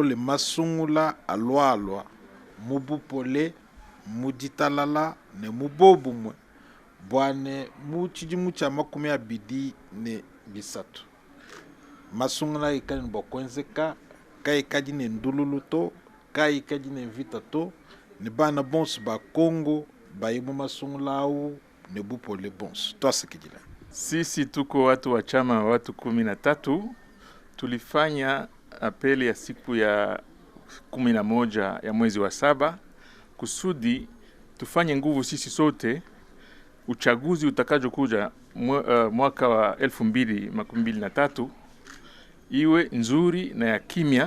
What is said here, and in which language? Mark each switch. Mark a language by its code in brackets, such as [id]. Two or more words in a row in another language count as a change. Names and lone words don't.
[lu] le masungula alwalwa mubupole muditalala ne mubobu mwe bwane muchijimu cha makumi abidi ne bisatu masungula ikani bokwenzeka kai kaji ne ndululuto kai kaji ne vitato ne bana bons ba Congo baimu masungula au ne bupole bons twasikijila. [sw] Sisi tuko watu wa chama watu 13 tulifanya apeli ya siku ya 11 ya mwezi wa 7 kusudi tufanye nguvu sisi sote uchaguzi utakajo kuja mwaka wa 2023 iwe nzuri na ya kimya.